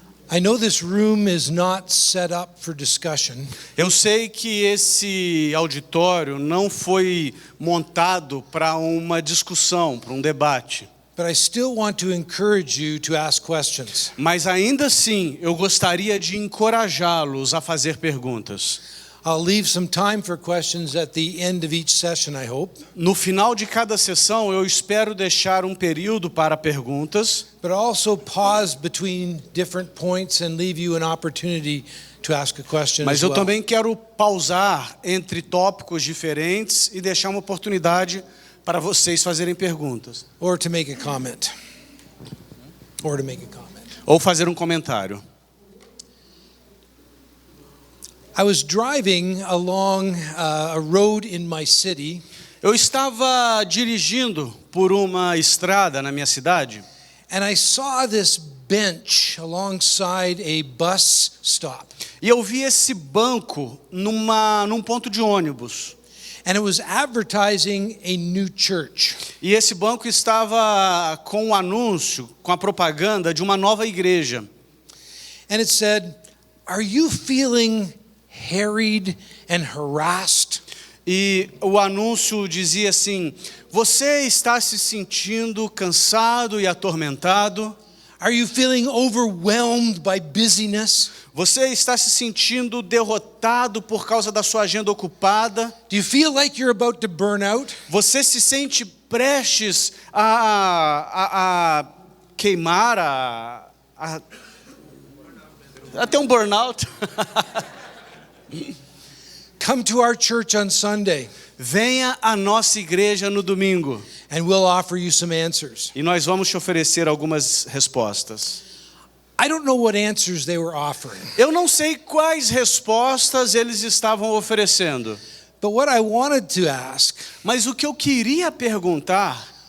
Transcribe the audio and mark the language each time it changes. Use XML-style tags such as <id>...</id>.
<en>I know this room is not set up for discussion,</en> <pt>Eu sei que esse auditório não foi montado para uma discussão, para um debate.</pt> <en>but I still want to encourage you to ask questions.</en> <pt>Mas ainda assim, eu gostaria de encorajá-los a fazer perguntas.</pt> <en>I'll leave some time for questions at the end of each session, I hope.</en> <pt>No final de cada sessão, eu espero deixar um período para perguntas.</pt> <en>But I'll also pause between different points and leave you an opportunity to ask a question</en> <pt>Mas</pt> <en>as</en> <pt>eu</pt> <en>well.</en> <pt>também quero pausar entre tópicos diferentes e deixar uma oportunidade para vocês fazerem perguntas.</pt> <en>Or to make a comment. Or to make a comment.</en> <pt>Ou fazer um comentário.</pt> <en>I was driving along a road in my city.</en> <pt>Eu estava dirigindo por uma estrada na minha cidade.</pt> <en>And I saw this bench alongside a bus stop.</en> <pt>E eu vi esse banco num ponto de ônibus.</pt> <en>And it was advertising a new church.</en> <pt>E esse banco estava com o anúncio, com a propaganda de uma nova igreja.</pt> <en>And it said, "Are you feeling harried and harassed?"</en> <pt>E o anúncio dizia assim: você está se sentindo cansado e atormentado?</pt> <en>Are you feeling overwhelmed by busyness?</en> <pt>Você está se sentindo derrotado por causa da sua agenda ocupada?</pt> <en>Do you feel like you're about to burn out?</en> <pt>Você se sente prestes a queimar, a ter um burnout?</pt> <en>Come to our church on Sunday</en> <pt>Venha à nossa igreja no domingo</pt> <en>and we'll offer you some answers.</en> <pt>e nós vamos te oferecer algumas respostas.</pt> <en>I don't know what answers they were offering,</en> <pt>Eu não sei quais respostas eles estavam oferecendo,</pt> <en>but what I wanted to ask</en> <pt>mas o que eu queria perguntar</pt>